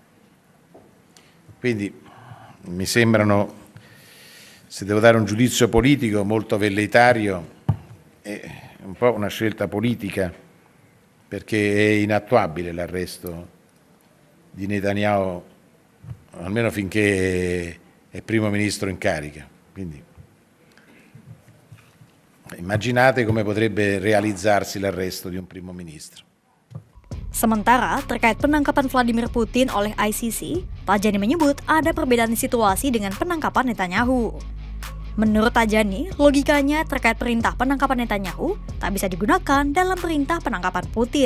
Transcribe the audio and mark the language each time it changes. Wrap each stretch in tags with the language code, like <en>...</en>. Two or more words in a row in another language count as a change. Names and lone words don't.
<it>Quindi mi sembrano, se devo dare un giudizio politico, molto velleitario e un po' una scelta politica, perché è inattuabile l'arresto di Netanyahu, almeno finché è primo ministro in carica. Quindi immaginate come potrebbe realizzarsi l'arresto di un primo ministro.</it> <id>Sementara terkait penangkapan Vladimir Putin oleh ICC, Tajani menyebut ada perbedaan situasi dengan penangkapan Netanyahu. Menurut Tajani, logikanya terkait perintah penangkapan Netanyahu tak bisa digunakan dalam perintah penangkapan Putin.</id>